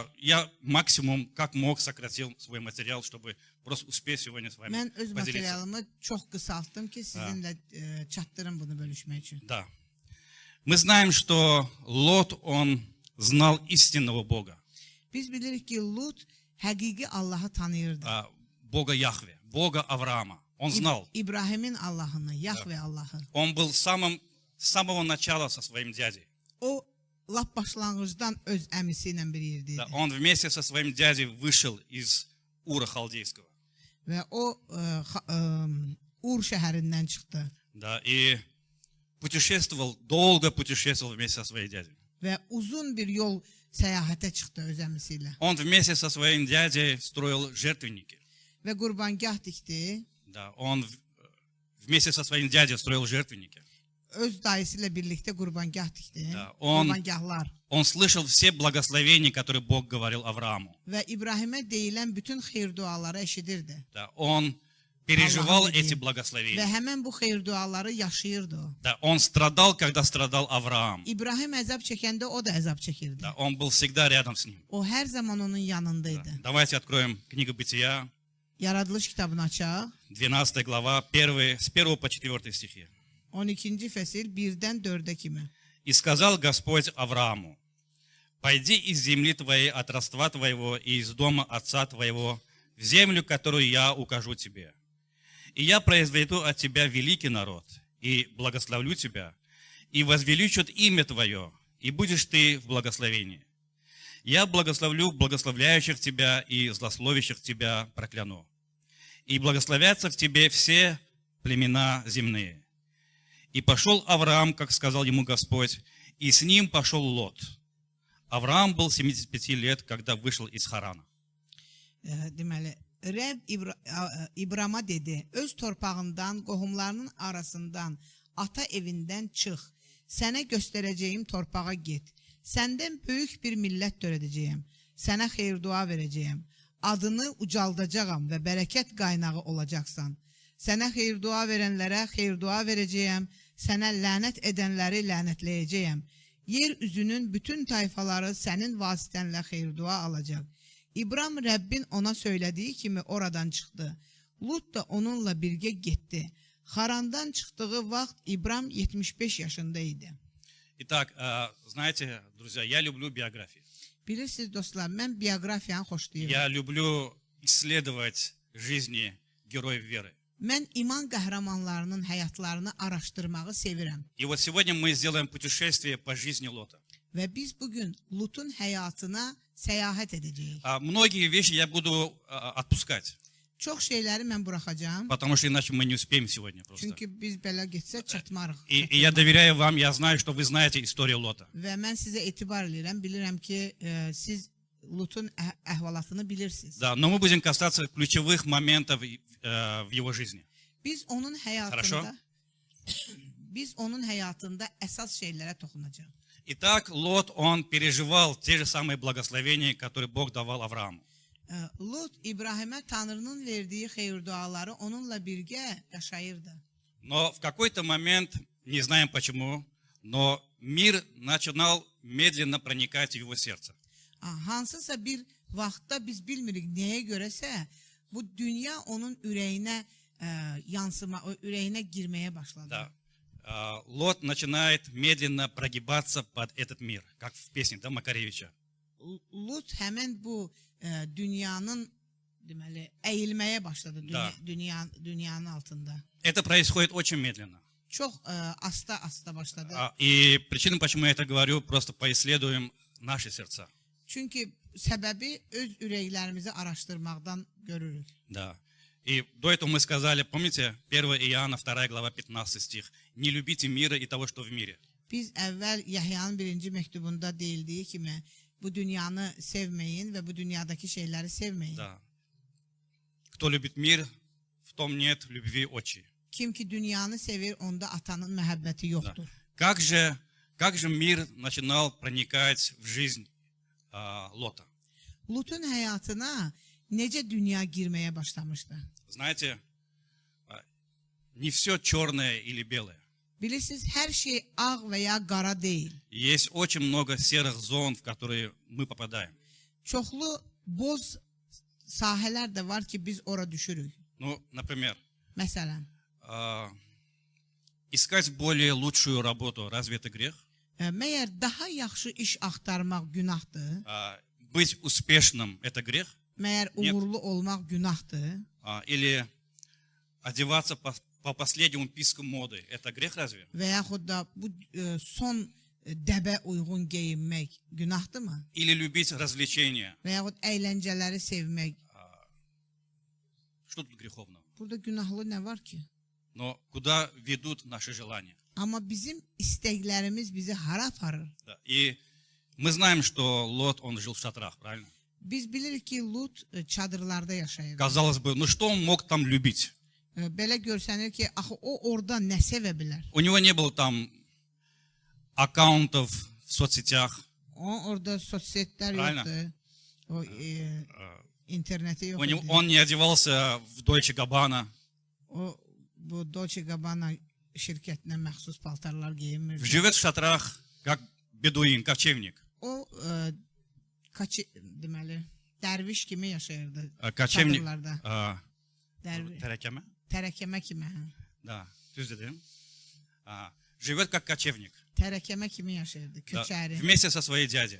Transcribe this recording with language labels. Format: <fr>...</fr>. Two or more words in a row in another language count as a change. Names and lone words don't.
<ru>Я максимум, как мог, сократил свой материал, чтобы просто успеть сегодня с вами</ru> <az>Mən öz</az> <ru>поделиться.</ru> <az>materialımı çox qısaltdım ki sizinlə çatdırım bunu bölüşmək üçün.</az> <ru>Да. Мы знаем, что Лот, он знал истинного Бога.</ru> <az>Biz bilirik ki Lut həqiqi Allahı tanıyırdı.</az> <ru>Бога Яхве, Бога Авраама. Он знал.</ru> <az>İbrahimin Allahını, Yahve Allahı.</az> <ru>Он был с самого начала со своим дядей.</ru> <az>O lap başlanğıcdan öz əmisi ilə bir yerdəydi.</az> <ru>Да, он вместе со своим дядей вышел из Ура Халдейского.</ru> <az>Və o Ur şəhərindən çıxdı.</az> <ru>Да, и долго pутешествовал вместе со своим дядей.</ru> <az>Və uzun bir yol səyahətə çıxdı öz əmisi ilə.</az> <ru>Он вместе со своим дядей строил жертвенники.</ru> <az>Və qurbangah tikdi.</az> <ru>Да, он вместе со своим дядей строил жертвенники.</ru> <az>Öz dayısı ilə birlikdə qurbangah tikdi.</az> <ru>Да,</ru> <az>Qurbangahlar.</az> <ru>Он слышал все благословения, которые Бог говорил Аврааму.</ru> <az>Və İbrahimə deyilən bütün xeyir duaları eşidirdi.</az> <ru>Да, он переживал</ru> <az>Allah'ın</az> <ru>эти</ru> <az>dediği. Və</az> <ru>благословения.</ru> <az>həmən bu xeyir duaları yaşayırdı o.</az> <ru>Да, он страдал, когда страдал Авраам.</ru> <az>İbrahim əzab çəkəndə o da əzab çəkirdi.</az> <ru>Да, он был всегда рядом с ним.</ru> <az>O hər zaman onun yanındaydı.</az> <ru>Да. Давайте откроем книгу Бытия,</ru> <az>Yaradılış kitabını açaq.</az> <ru>12 глава, с 1 по 4 стихи.</ru> <az>12-ci fəsil 1-dən 4-ə kimi.</az> <ru>«И сказал Господь Аврааму, пойди из земли твоей, от родства твоего и из дома отца твоего, в землю, которую я укажу тебе. И я произведу от тебя великий народ, и благословлю тебя, и возвеличат имя твое, и будешь ты в благословении. Я благословлю благословляющих тебя и злословящих тебя прокляну. И благословятся в тебе все племена земные. И пошел Авраам, как сказал ему Господь, и с ним пошел Лот. Авраам был 75 лет, когда вышел из Харана.</ru> <az>Deməli, Rəbb İbrama dedi, öz torpağından, qohumlarının arasından, ata evindən çıx, sənə göstərəcəyim torpağa get. Səndən böyük bir millət törədəcəyəm, sənə xeyir-dua verəcəyəm, adını ucaldacağam və bərəkət qaynağı olacaqsan. Sənə xeyir-dua verənlərə xeyir-dua verəcəyəm, sənə lənət edənləri lənətləyəcəyəm. Yer üzünün bütün tayfaları sənin vasitənlə xeyir-dua alacaq. İbram Rəbbin ona söylədiyi kimi oradan çıxdı. Lut da onunla birgə getdi. Harandan çıxdığı vaxt İbram 75 yaşında idi.</az> <ru>Итак, знаете, друзья, я люблю биографии.</ru> <az>Bilirsiniz dostlar, mən biografiyanı xoşlayıram.</az> <ru>Я люблю исследовать жизни героев веры.</ru> <az>Mən iman qəhrəmanlarının həyatlarını araşdırmağı sevirəm.</az> <ru>И вот сегодня мы сделаем путешествие по жизни Лота.</ru> <az>Və biz bugün Lutun həyatına səyahət edəcəyik.</az> <ru>Многие вещи я буду отпускать,</ru> <az>Çox şeyləri mən buraxacağam.</az> <ru>потому что иначе мы не успеем сегодня просто.</ru> <az>Çünki biz belə getsə çatmarıq.</az> <ru>И я доверяю вам, я знаю, что вы знаете историю Лота.</ru> <az>Və mən sizə etibar edirəm, bilirəm ki, siz Lutun əhvalatını bilirsiniz.</az> <ru>Да, но мы будем касаться ключевых моментов в его жизни.</ru> <az>Biz onun</az> <ru>Хорошо.</ru> <az>həyatında əsas şeylərə toxunacağıq.</az> <ru>Итак, Лот, он переживал те же самые благословения, которые Бог давал Аврааму.</ru> <az>Lut İbrahimə Tanrının verdiyi xeyir-duaları onunla birgə yaşayırdı.</az> <ru>Но в какой-то момент, не знаем почему, но мир начинал медленно проникать в его сердце.</ru> <az>Hansısa bir vaxtda biz bilmirik nəyə görəsə, bu dünya onun ürəyinə ürəyinə girməyə başladı.</az> <ru>Да. Лот начинает медленно прогибаться под этот мир, как в песне, да, Макаревича.</ru> <az>Lut həmin bu dünyanın deməli əyilməyə başladı</az> <ru>Da.</ru> <az>dünyanın altında.</az> <ru>Это происходит очень медленно.</ru> <az>Çox asta başladı.</az> <ru>И причина, почему я это говорю, просто поисследуем наши сердца.</ru> <az>Çünki səbəbi öz ürəklərimizi araşdırmaqdan görürük.</az> <ru>Да. И до этого мы сказали, помните, 1 Иоанна, 2 глава, 15 стих. Не любите мира и того, что в мире.</ru> <az>Biz əvvəl Yahya'nın 1-ci məktubunda deyildiyi kimi bu dünyanı sevməyin və bu dünyadakı şeyləri sevməyin.</az> <ru>Да. Кто любит мир, в том нет любви отчей.</ru> <az>Kim ki dünyanı sevir, onda atanın məhəbbəti yoxdur.</az> <ru>Как же мир начинал проникать в жизнь Лота?</ru> <az>Lutun həyatına necə dünya girməyə başlamışdı?</az> <ru>Знаете, не все черное или белое.</ru> <az>Bilirsiniz, hər şey ağ və ya qara deyil.</az> <ru>Есть очень много серых зон, в которые мы попадаем.</ru> <az>Çoxlu boz sahələr də var ki, biz ora düşürük.</az> <ru>Ну, например,</ru> <az>Məsələn,</az> <ru>искать более лучшую работу, разве это грех?</ru> <az>məyər daha yaxşı iş axtarmaq günahdır?</az> <ru>Быть успешным – это грех?</ru> <az>Məyər uğurlu olmaq günahdır?</az> <ru>Или одеваться по последнему списку моды – это грех разве?</ru> <az>Və yaxud da bu son dəbə uyğun geyinmək günahdırmı?</az> <ru>Или любить развлечения?</ru> <az>Və yaxud əyləncələri sevmək.</az> <ru>Что тут греховного?</ru> <az>Burada günahlı nə var ki?</az> <ru>Но куда ведут наши желания?</ru> <az>Amma bizim istəklərimiz bizi hara aparır?</az> <ru>И мы знаем, что Лот, он жил в шатрах, правильно?</ru> <az>Biz bilirik ki, Lut çadırlarda yaşayırdı.</az> <ru>Казалось бы, ну что он мог там любить?</ru> <az>Belə görsənir ki, axı o orada nə sevə bilər?</az> <ru>У него не было там аккаунтов в соцсетях.</ru> <az>Orada sosiallər</az> <ru>Правильно.</ru> <az>yoxdur. O interneti yox idi.</az> <ru>Он не одевался в Dolce Gabbana.</ru> <az>O bu Dolce Gabbana şirkətinə məxsus paltarlar geyinmirdi.</az> <ru>Живет в шатрах, как бедуин, кочевник.</ru> <az>O deməli dərviş kimi yaşayırdı.</az> <ru>Кочевник.</ru> <az>Çadırlarda. Tərəkəmə? Tərəkəmə kimi. Да, düz dedim.</az> <ru>Живет как кочевник.</ru> <az>Tərəkəmə kimi yaşayırdı,</az> <ru>Да,</ru> <az>köçəri.</az> <ru>вместе со своей дядей.</ru>